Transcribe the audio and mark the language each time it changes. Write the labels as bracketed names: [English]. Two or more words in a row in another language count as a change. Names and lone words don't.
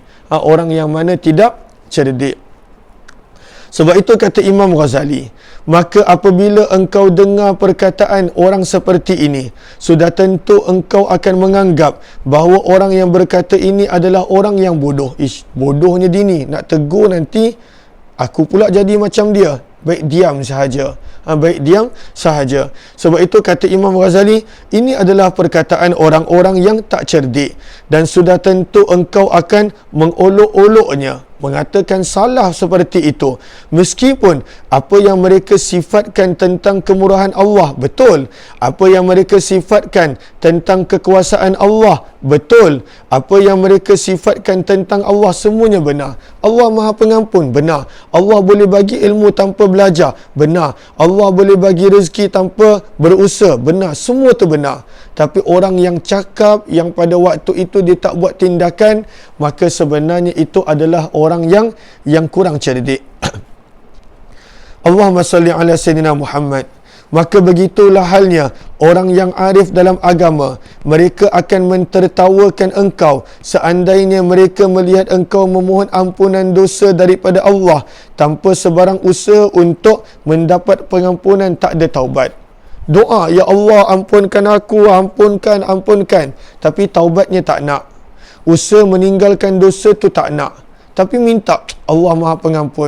[Malay] Orang yang mana tidak cerdik. Sebab itu kata Imam Ghazali, maka apabila engkau dengar perkataan orang seperti ini, sudah tentu engkau akan menganggap bahawa orang yang berkata ini adalah orang yang bodoh. Bodohnya dini, nak tegur nanti aku pula jadi macam dia. Baik diam sahaja. Baik diam sahaja. Sebab itu kata Imam Ghazali, ini adalah perkataan orang-orang yang tak cerdik. Dan sudah tentu engkau akan mengolok-oloknya, mengatakan salah seperti itu. Meskipun apa yang mereka sifatkan tentang kemurahan Allah, betul. Apa yang mereka sifatkan tentang kekuasaan Allah, betul. Apa yang mereka sifatkan tentang Allah, semuanya benar. Allah Maha Pengampun, benar. Allah boleh bagi ilmu tanpa belajar, benar. Allah boleh bagi rezeki tanpa berusaha, benar. Semua tu benar. Tapi orang yang cakap, yang pada waktu itu dia tak buat tindakan, maka sebenarnya itu adalah orang yang kurang cerdik. [Arabic] اللهم صل على سيدنا محمد. [Malay] Maka begitulah halnya orang yang arif dalam agama. Mereka akan mentertawakan engkau seandainya mereka melihat engkau memohon ampunan dosa daripada Allah tanpa sebarang usaha untuk mendapat pengampunan, tak ada taubat. Doa, ya Allah ampunkan aku, ampunkan. Tapi taubatnya tak nak. Usaha meninggalkan dosa tu tak nak. Tapi minta, Allah Maha Pengampun.